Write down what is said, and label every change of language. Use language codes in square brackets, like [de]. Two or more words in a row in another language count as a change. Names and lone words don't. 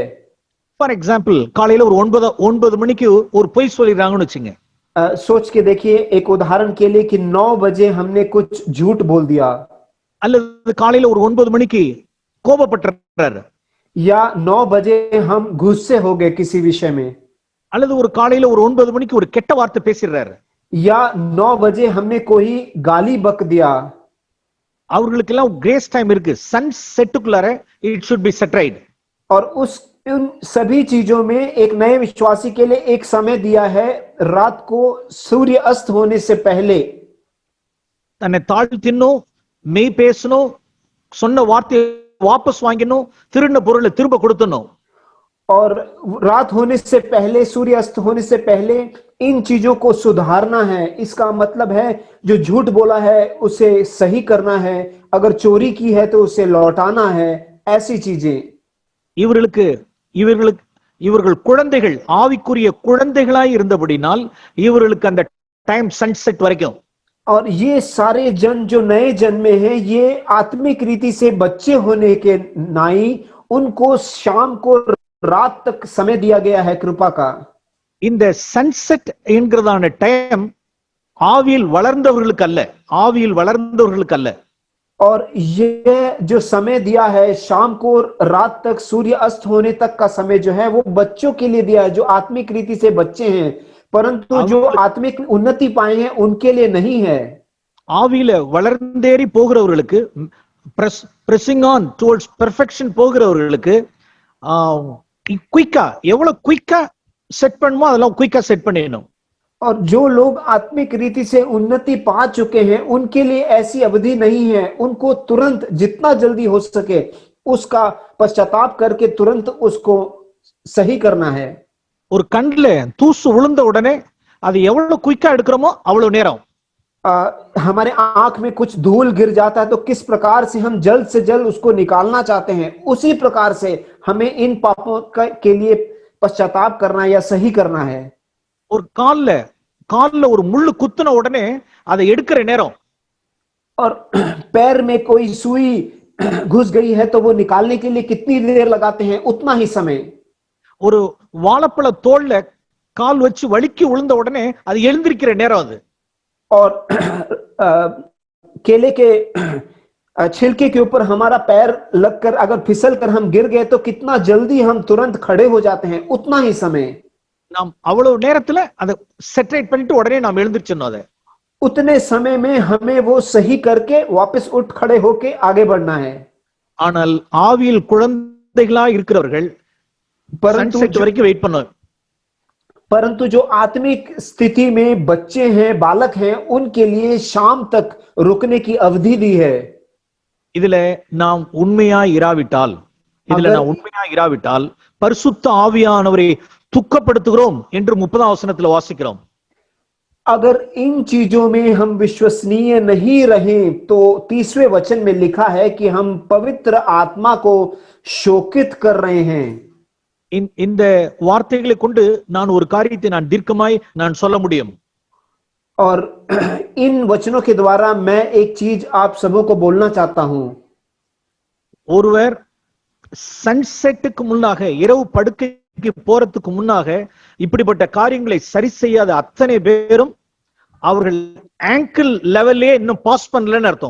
[en] for example, [ta] காலையில ஒரு 9 மணிக்கு ஒரு பொய் சொல்லிடுறாங்கன்னு வச்சுங்க. [hi] सोच के देखिए एक उदाहरण के लिए कि 9 बजे हमने कुछ झूठ बोल दिया. [ta] அல்லது காலையில ஒரு 9 மணிக்கு கோபப்பட்டாரு, [hi] या 9 बजे हम गुस्से हो गए किसी विषय में, [ta] அல்லது ஒரு காலையில ஒரு 9 மணிக்கு ஒரு கெட்ட வார்த்தை பேசிடுறாரு, [hi] या 9 बजे हमने कोई गाली बक दिया, [ta] அவர்களுக்கெல்லாம் [en] grace time [ta] இருக்கு. சன் செட்டுக்குள்ளார [en] it should be set right. [hi] और उन सभी चीजों में एक नए विश्वासी के लिए एक समय दिया है, रात को सूर्य अस्त होने से पहले [ta] தன்னை தாழ்த்தினும், மெய் பேசணும், சொன்ன வார்த்தையை வாபஸ் வாங்கினும், திருடின பொருளை திரும்ப கொடுத்தணும். [hi] और रात होने से पहले, सूर्य अस्त होने से पहले इन चीजों को सुधारना है। इसका मतलब है जो झूठ बोला है उसे सही करना है, अगर चोरी की है तो उसे लौटाना है, ऐसी चीजें। [ta] இவர்களுக்கு இவர்களுக்கு இவர்கள் குழந்தைகள், ஆவிக்குரிய குழந்தைகளாய் இருந்தபடினால் இவர்களுக்கு அந்த [en] time sunset [ta] வரைக்கும். [hi] और ये सारे जन जो नए जन्मे हैं, ये आत्मिक रीति से बच्चे होने के नाई उनको शाम को रात तक समय दिया गया है कृपा का। [ta] இந்த சன்செட் என்கிறதான டைம் ஆவியில் வளர்ந்தவர்களுக்கு அல்ல, ஆவியில் வளர்ந்தவர்களுக்கு அல்ல. [hi] और ये जो समय दिया है शाम को रात तक सूर्य अस्त होने तक का समय जो है वो बच्चों के लिए दिया है, जो आत्मिक रीति से बच्चे हैं, परंतु जो आत्मिक उन्नति पाए हैं उनके लिए नहीं है। [ta] ஆவியில வளர்ந்தேறி போகிறவர்களுக்கு, [en] pressing on towards perfection [ta] போகிறவர்களுக்கு குயிக்கா, எவ்வளவு குயிக்கா செட் பண்ணுமோ அதெல்லாம் குயிக்கா செட் பண்ணிடணும். [hi] और जो लोग आत्मिक रीति से उन्नति पा चुके हैं उनके लिए ऐसी अवधि नहीं है, उनको तुरंत जितना जल्दी हो सके उसका पश्चाताप करके तुरंत उसको सही करना है। [ta] ஒரு கண்ணுல தூசு விழுந்த உடனே அது எவ்வளவு குயிக்கா எடுக்கிறோமோ அவ்வளவு நேரம். [hi] हमारे आंख में कुछ धूल गिर जाता है तो किस प्रकार से हम जल्द से जल्द उसको निकालना चाहते हैं, उसी प्रकार से हमें इन पापों के लिए पश्चाताप करना या सही करना है। [ta] ஒரு கால்ல ஒரு முள்ளு குத்துன உடனே அதை எடுக்கிற நேரம், [hi] और पैर में कोई सुई घुस गई है तो वो निकालने के लिए कितनी देर लगाते हैं, उतना ही समय। [ta] ஒரு வாழைப்பழ தோல்ல கால் வச்சு வலிக்கு விழுந்த உடனே அது எழுந்திருக்கிற நேரம் அது। [hi] और केले के छिलके के ऊपर हमारा पैर लगकर अगर फिसल कर हम गिर गए तो कितना जल्दी हम तुरंत खड़े हो जाते हैं, उतना ही समय। [ta] நாம் அவ்வளவு நேரத்துல அதை செட்டரேட் பண்ணிட்டு உடனே நாம் எழுந்திருச்சோம்। அதை [hi] उतने समय में हमें वो सही करके वापस उठ खड़े होके आगे बढ़ना है। [ta] ஆனால் ஆவியில் குழந்தைகளா இருக்கிறவர்கள் சன்செட் வரைக்கும் வெயிட் பண்ணுவாங்க। [hi] परंतु जो आत्मिक स्थिति में बच्चे हैं, बालक हैं, उनके लिए शाम तक रुकने की अवधि दी है। [ta] இதுல நாம் உண்மையா இராவிட்டால் பரிசுத்த ஆவியானவரை துக்கப்படுத்துகிறோம் என்று 30ஆம் வசனத்துல வாசிக்கிறோம்। [hi] अगर इन चीजों में हम विश्वसनीय नहीं रहे तो 30वें वचन में लिखा है कि हम पवित्र आत्मा को शोकित कर रहे हैं। [ta] இந்த வார்த்தைகளை கொண்டு நான் ஒரு காரியத்தை நான் தீர்க்கமாய் நான் சொல்ல முடியும்। [hi] और इन वचनों के द्वारा मैं एक चीज आप सबों को बोलना चाहता हूं। [ta] ஒருவர் சன்செட்டுக்கு முன்னாக, இரவு படுக்கைக்கு போறதுக்கு முன்னாக இப்படிப்பட்ட காரியங்களை சரி செய்யாத அத்தனை பேரும் அவர்கள் [en] angel level [ta] இன்னும் பாஸ் பண்ணலன்னு அர்த்தம்।